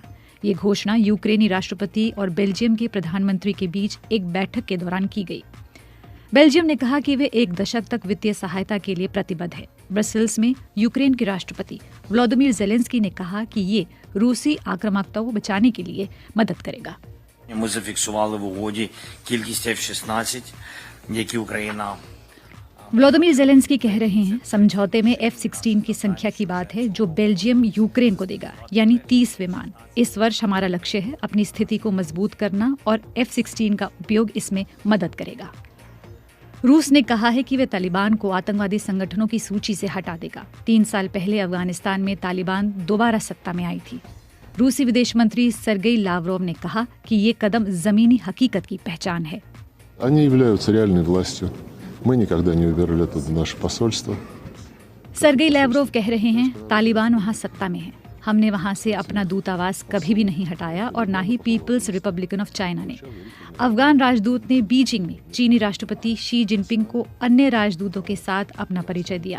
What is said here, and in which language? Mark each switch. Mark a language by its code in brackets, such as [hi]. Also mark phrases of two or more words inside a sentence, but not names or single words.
[hi] ये घोषणा यूक्रेनी राष्ट्रपति और बेल्जियम के प्रधानमंत्री के बीच एक बैठक के दौरान की गई। बेल्जियम ने कहा कि वे 1 दशक तक वित्तीय सहायता के लिए प्रतिबद्ध है। ब्रसेल्स में यूक्रेन के राष्ट्रपति व्लादिमीर ज़ेलेंस्की ने कहा कि ये रूसी आक्रामकता को बचाने के लिए मदद करेगा। [uk] Ми зафіксували в угоді кількість F-16, які Україна [hi] व्लादिमीर ज़ेलेंस्की कह रहे हैं समझौते में F-16 की संख्या की बात है जो बेल्जियम यूक्रेन को देगा, यानी 30 विमान। इस वर्ष हमारा लक्ष्य है अपनी स्थिति को मजबूत करना और F-16 का उपयोग इसमें मदद करेगा। रूस ने कहा है कि वे तालिबान को आतंकवादी संगठनों की सूची से हटा देगा। 3 साल पहले अफगानिस्तान में तालिबान दोबारा सत्ता में आई थी। रूसी विदेश मंत्री सर्गेई लावरोव ने कहा कि ये कदम जमीनी हकीकत की पहचान है। [ru] Они являются реальной властью. Мы никогда не убирали оттуда наше посольство. [hi] सर्गेई लावरोव कह रहे हैं तालिबान वहां सत्ता में है। हमने वहां से अपना दूतावास कभी भी नहीं हटाया और ना ही पीपल्स रिपब्लिकन ऑफ चाइना ने। अफगान राजदूत ने बीजिंग में चीनी राष्ट्रपति शी जिनपिंग को अन्य राजदूतों के साथ अपना परिचय दिया।